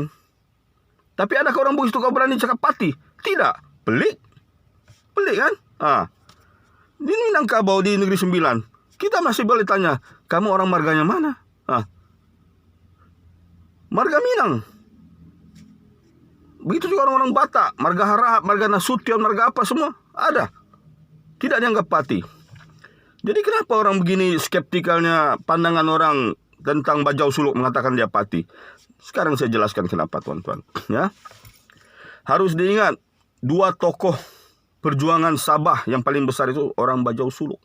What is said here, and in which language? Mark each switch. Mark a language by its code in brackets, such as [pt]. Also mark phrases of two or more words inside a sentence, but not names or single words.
[ms] Tapi adakah orang Bugis itu kau berani cakap pati? Tidak. Pelik. Pelik kan? Di Minangkabau di Negeri Sembilan, kita masih boleh tanya, kamu orang marganya mana? Marga Minang. Begitu juga orang-orang Batak, marga Harahap, marga Nasution, marga apa semua ada. Tidak dianggap pati. Jadi kenapa orang begini skeptikalnya pandangan orang tentang Bajau Suluk mengatakan dia pati? Sekarang saya jelaskan kenapa, tuan-tuan. Ya, harus diingat, dua tokoh perjuangan Sabah yang paling besar itu orang Bajau Suluk.